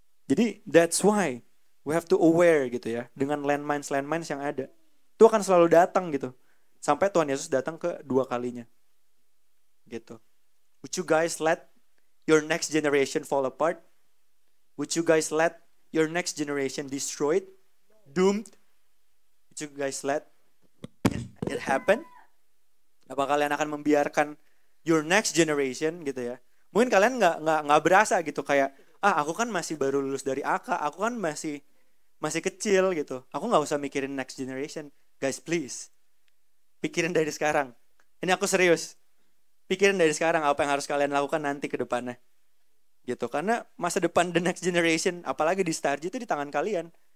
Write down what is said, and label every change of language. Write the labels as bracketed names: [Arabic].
[English] Jadi that's why we have to aware [Indonesian] gitu ya. Dengan landmines yang ada. Itu akan selalu datang gitu. Sampai Tuhan Yesus datang ke 2 kalinya. Gitu. [English] Would you guys let your next generation fall apart? Would you guys let your next generation destroyed? Doomed? Would you guys let it happen? [Indonesian] Apa kalian akan membiarkan [English] your next generation [Indonesian] gitu ya? Mungkin kalian nggak berasa gitu kayak aku kan masih baru lulus dari AK, aku kan masih kecil gitu. Aku nggak usah mikirin next generation. Guys please, pikirin dari sekarang. Ini aku serius. Pikirin dari sekarang apa yang harus kalian lakukan nanti ke depannya. Gitu, karena masa depan the next generation, apalagi di Starji itu di tangan kalian.